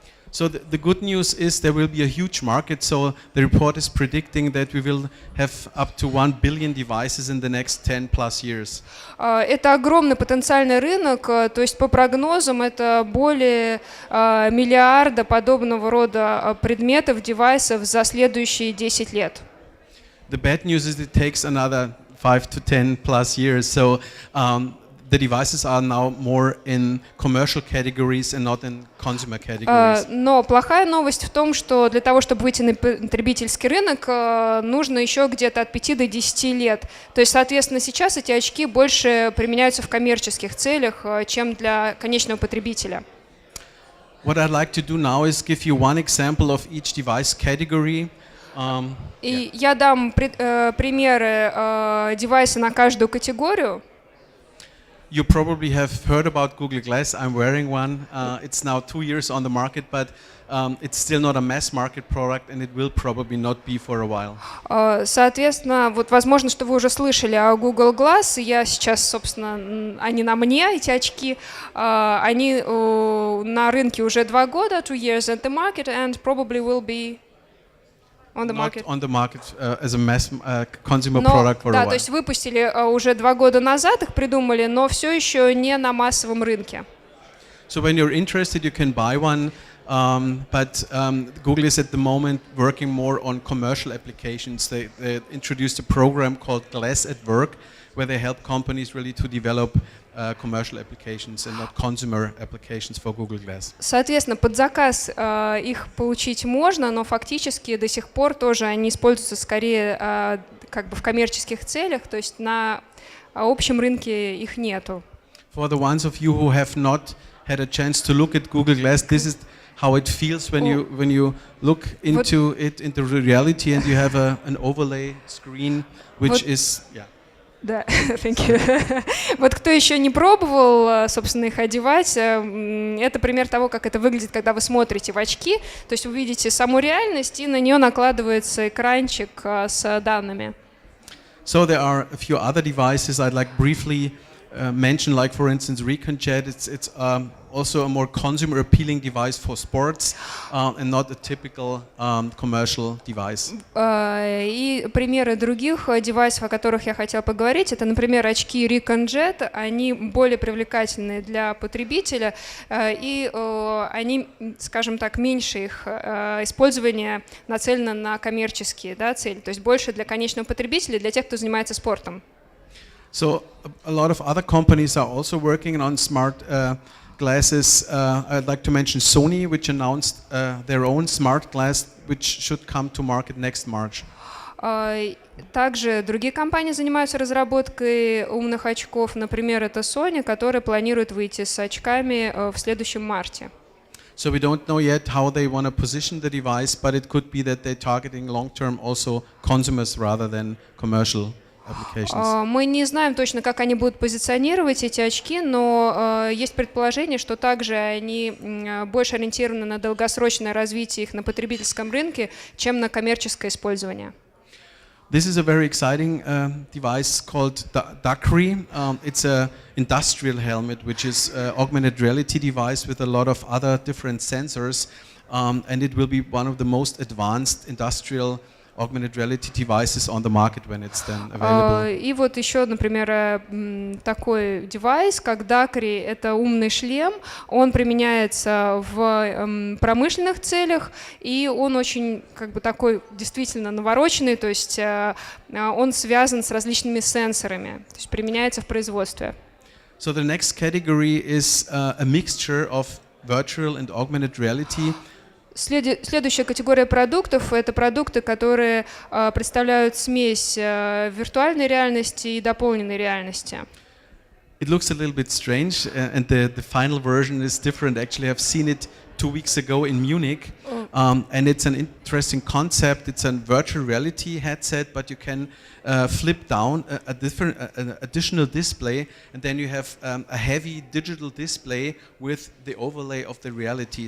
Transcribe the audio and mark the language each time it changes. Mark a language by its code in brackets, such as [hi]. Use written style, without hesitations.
[en] So the good news is there will be a huge market. So the report is predicting that we will have up to 1 billion devices in the next 10 plus years. [ru] Это огромный потенциальный рынок, то есть по прогнозам это более миллиарда подобного рода предметов, девайсов за следующие 10 лет. [en] The bad news is it takes another 5 to 10 plus years. So the devices are now more in commercial categories and not in consumer categories. [ru] Но плохая новость в том, что для того, чтобы выйти на потребительский рынок, нужно еще где-то от 5 до 10 лет. То есть, соответственно, сейчас эти очки больше применяются в коммерческих целях, чем для конечного потребителя. [en] What I'd like to do now is give you one example of each device category. [ru] И я дам примеры девайса на каждую категорию. [en] You probably have heard about Google Glass. I'm wearing one. It's now 2 years on the market, but it's still not a mass market product, and it will probably not be for a while. [ru] Соответственно, вот возможно, что вы уже слышали о Google Glass. Я сейчас, собственно, они на мне, эти очки. Они на рынке уже 2 года, [en] 2 years at the market, and probably will be on the market. Not on the market as a mass consumer product for a [ru] да, [en] while. [ru] то есть выпустили уже 2 года назад, их придумали, но все еще не на массовом рынке. [en] So when you're interested, you can buy one, but Google is at the moment working more on commercial applications. They introduced a program called Glass at Work, where they help companies really to develop commercial applications and not consumer applications for Google Glass. [ru] Соответственно, под заказ их получить можно, но фактически до сих пор тоже они используются скорее как бы в коммерческих целях, то есть на общем рынке их нету. [en] For the ones of you who have not had a chance to look at Google Glass, this is how it feels when you look into it, into reality, and you have an overlay screen, which is Да, thank you. [ru] Вот кто еще не пробовал, собственно, их одевать, это пример того, как это выглядит, когда вы смотрите в очки. То есть вы видите саму реальность, и на нее накладывается экранчик с данными. [en] So there are a few other devices I'd like briefly mention, like for instance ReconJet. It's also a more consumer appealing device for sports and not a typical commercial device. [ru] И примеры других девайсов, о которых я хотела поговорить, это, например, очки ReconJet. Они более привлекательны для потребителя, и они, скажем так, меньше их использование нацелено на коммерческие цели, то есть больше для конечного потребителя, для тех, кто занимается спортом. [en] So a lot of other companies are also working on smart glasses. I'd like to mention Sony, which announced their own smart glass, which should come to market next March. [ru] Также другие компании занимаются разработкой умных очков. Например, это Sony, которая планирует выйти с очками в следующем марте. [en] So we don't know yet how they want to position the device, but it could be that they're targeting long-term also consumers rather than commercial. [ru] Мы не знаем точно, как они будут позиционировать эти очки, но есть предположение, что также они больше ориентированы на долгосрочное развитие их на потребительском рынке, чем на коммерческое использование. [en] This is a very exciting device called Dakri. It's an industrial helmet, which is an augmented reality device with a lot of other different sensors, and it will be one of the most advanced industrial augmented reality devices on the market when it's then available. [ru] И вот еще, например, такой девайс, как Dakri, это умный шлем. Он применяется в промышленных целях, и он очень как бы такой действительно навороченный, то есть он связан с различными сенсорами, то есть применяется в производстве. [en] So the next category is a mixture of virtual and augmented reality. [ru] Следующая категория продуктов – это продукты, которые представляют смесь виртуальной реальности и дополненной реальности. [en] It looks a little bit strange, and the final version is different. Actually, I've seen it 2 weeks ago in Munich. And it's an interesting concept. It's a virtual reality headset, but you can flip down a different, an additional display, and then you have a heavy digital display with the overlay of the reality.